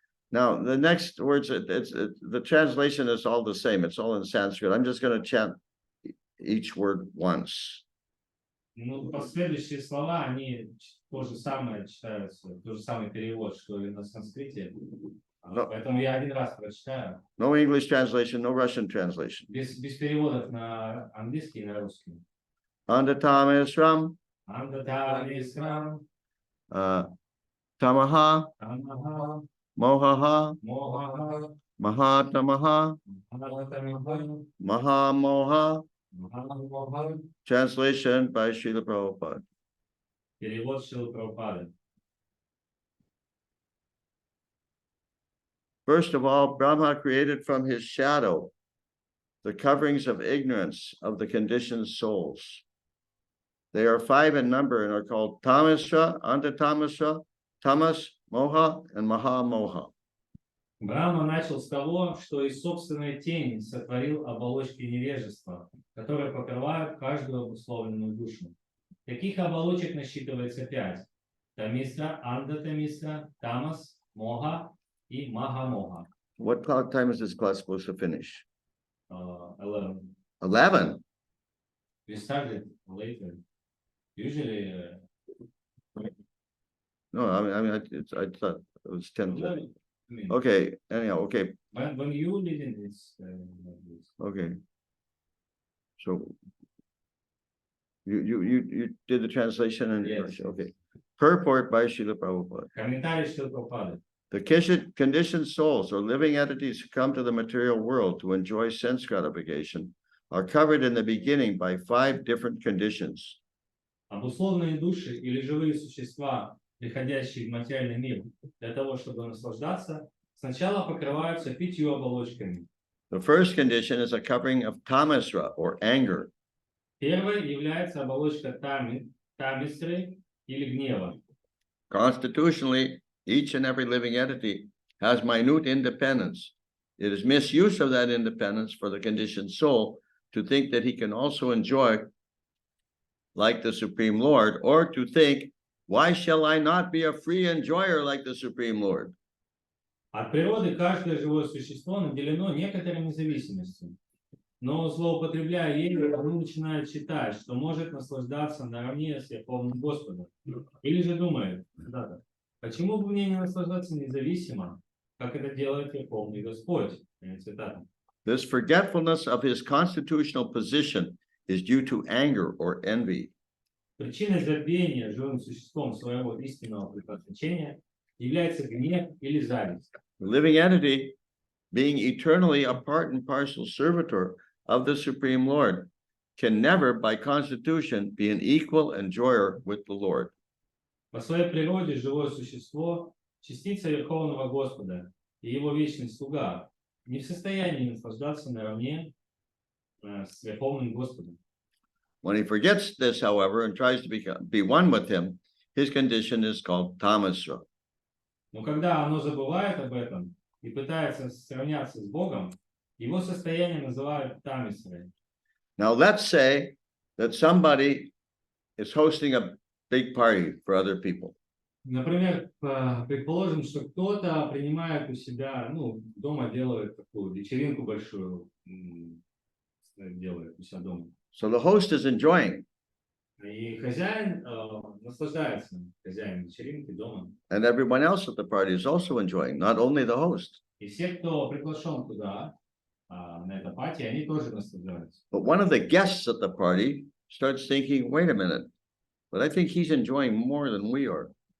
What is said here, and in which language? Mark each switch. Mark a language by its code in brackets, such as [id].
[en] Now, the next words, the translation is all the same. It's all in Sanskrit. I'm just going to chant each word once. [ru] Ну, последующие слова, они то же самое читаются, тот же самый перевод, что и на санскрите. Но- Поэтому я один раз прочитаю. [en] No English translation, no Russian translation. [ru] Без переводов на английский и на русский. [sa] Andatamisram, Андатамисрам. Tamaha, Тамаха. Mohaha, Моха. Mahatamaha, Махатамиха. Mahamoha. Махамоха. [en] Translation by Srila Prabhupada. [ru] Перевод Шрилы Прабхупады. [en] First of all, Brahma created from his shadow the coverings of ignorance of the conditioned souls. They are 5 in number and are called Tamasra, Antatamasra, Tamas, Moha, and Mahamoha. [ru] Брахма начал с того, что из собственной тени сотворил оболочки невежества, которые покрывают каждую обусловленную душу. Таких оболочек насчитывается 5. Тамисра, Андатамисра, Тамас, Моха и Махамоха. [en] What time is this class supposed to finish? 11. 11. We started later. Usually, No, I mean, I thought it was 10:30. I mean, Okay, anyhow, okay, when you didn't, it's okay. So you did the translation and Yes. okay. Purport by Srila Prabhupada. [ru] комментарий Шрилы Прабхупады. [en] The conditioned souls or living entities who come to the material world to enjoy sense gratification are covered in the beginning by 5 different conditions. [ru] Обусловленные души или живые существа, приходящие в материальный мир для того, чтобы наслаждаться, сначала покрываются 5 оболочками. [en] The first condition is a covering of tamasra, or anger. [ru] Первой является оболочка тамисры или гнева. [en] Constitutionally, each and every living entity has minute independence. It is misuse of that independence for the conditioned soul to think that he can also enjoy like the Supreme Lord, or to think, why shall I not be a free enjoyer like the Supreme Lord? [ru] От природы каждое живое существо наделено некоторой независимостью. Но злоупотребляя ею, оно начинает считать, что может наслаждаться наравне с Верховным Господом. Или же думает, почему бы мне не наслаждаться независимо, как это делает Верховный Господь? Цитата. [en] This forgetfulness of his constitutional position is due to anger or envy. [ru] Причиной забвения живым существом своего истинного предназначения является гнев или зависть. [en] The living entity, being eternally a part and parcel servitor of the Supreme Lord, can never by constitution be an equal enjoyer with the Lord. [ru] По своей природе живое существо, частица Верховного Господа и его вечный слуга, не в состоянии наслаждаться наравне с Верховным Господом. [en] When he forgets this, however, and tries to be one with him, his condition is called tamasra. [ru] Но когда оно забывает об этом и пытается сравняться с Богом, его состояние называют тамисрой. [en] Now, let's say that somebody is hosting a big party for other people. [ru] Например, предположим, что кто-то принимает у себя, дома делает такую вечеринку большую, делает у себя дома. [en] So the host is enjoying, [ru] И хозяин наслаждается, хозяин вечеринки дома. [en] and everyone else at the party is also enjoying, not only the host. [ru] И все, кто приглашен туда, на это пати, они тоже наслаждаются. [en] But one of the guests at the party starts thinking, wait a minute, but I think he's enjoying more than we are.